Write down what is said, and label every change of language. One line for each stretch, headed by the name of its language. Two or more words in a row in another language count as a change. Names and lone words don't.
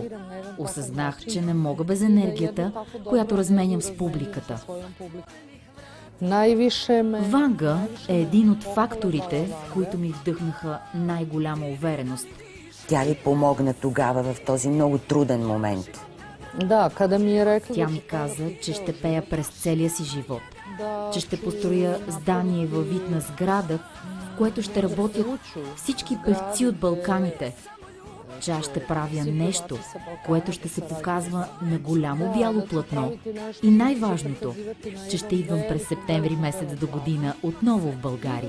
Bulgarian: Осъзнах, че не мога без енергията, която разменям с публиката. Ванга е един от факторите, които ми вдъхнаха най-голяма увереност. Тя ли помогна тогава в този много труден момент? Да,
Serbian: kada mi je rekla...
Bulgarian: Тя ми каза, че ще пея през целия си живот, че ще построя здание във вид на сграда, в което ще работят всички певци от Балканите, че аз ще правя нещо, което ще се показва на голямо бяло платно и най-важното, че ще идвам през септември месец до година отново в България.